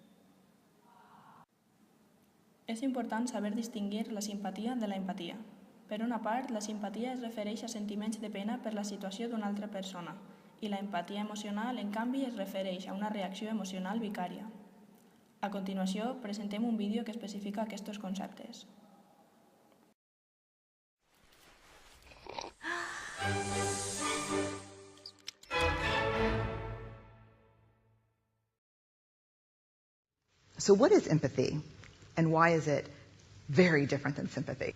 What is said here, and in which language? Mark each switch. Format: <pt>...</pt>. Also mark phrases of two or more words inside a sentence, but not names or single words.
<ca>És important saber distingir la simpatia de la empatia. Per una part, la simpatia es refereix a sentiments de pena per la situació d'una altra persona i la empatia emocional, en canvi, es refereix a una reacció emocional vicària. A continuació, presentem un vídeo que especifica aquests conceptes.</ca> <en>So what is empathy? And why is it very different than sympathy?</en>